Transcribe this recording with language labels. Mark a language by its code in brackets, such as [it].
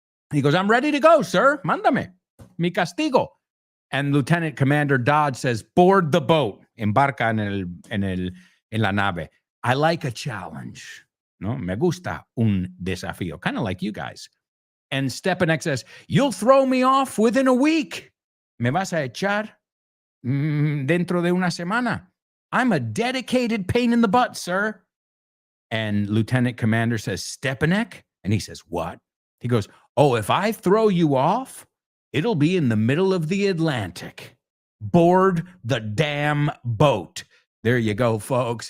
[en] He goes, I'm ready to go, sir. [es] Mándame. Mi castigo. [en] And Lieutenant Commander Dodge says, board the boat. [es] Embarca en la nave. [en] I like a challenge. [es] No, me gusta un desafío. [en] Kind of like you guys. And Stepanek says, you'll throw me off within a week. [es] Me vas a echar dentro de una semana. [en] I'm a dedicated pain in the butt, sir. And Lieutenant Commander says, Stepanek? And he says, what? He goes, oh, if I throw you off, it'll be in the middle of the Atlantic. Board the damn boat. There you go, folks.